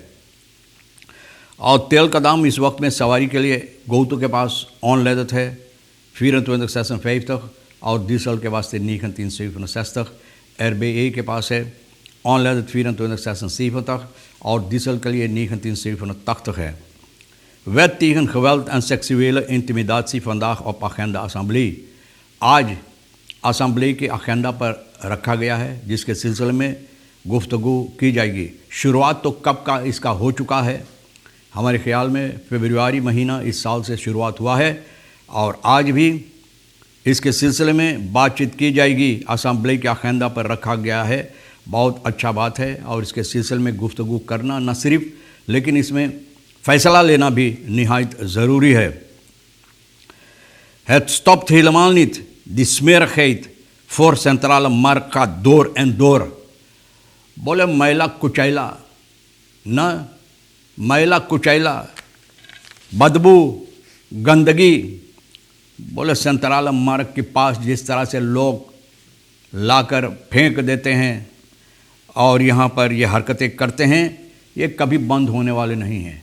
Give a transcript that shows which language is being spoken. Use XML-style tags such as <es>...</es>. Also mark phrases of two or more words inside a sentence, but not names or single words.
<hi>और तेल का दाम इस वक्त में सवारी के लिए गोतू के पास ऑन लेदत है 24,5 तक, और डीजल के वास्ते 9,367 तक। RBA के पास है ऑन लेदत 24,607 तक, और डीजल के लिए 9,387 है.</hi> <nl>Wet tegen geweld en seksuele intimidatie vandaag op agenda assemblee.</nl> <hi>आज असम्बली के अजेंडा पर रखा गया है, जिसके सिलसिले में गुफ्तगू की जाएगी। शुरुआत तो कब का इसका हो चुका है, हमारे ख्याल में फरवरी महीना इस साल से शुरुआत हुआ है, और आज भी इसके सिलसिले में बातचीत की जाएगी। असम्बली के अजेंडा पर रखा गया है, बहुत अच्छा बात है, और इसके सिलसिले में गुफ्तगू करना न सिर्फ लेकिन इसमें फ़ैसला लेना भी निहायत ज़रूरी है।</hi> <nl>Het stopt helemaal niet, die smerigheid voor centrale markt gaat door en door.</nl> <hi>बोले मैला कुचैला न, मैला कुचैला, बदबू, गंदगी, बोले</hi> <nl>centrale markt</nl> <hi>के पास जिस तरह से लोग लाकर फेंक देते हैं और यहाँ पर ये हरकतें करते हैं, ये कभी बंद होने वाले नहीं हैं।</hi>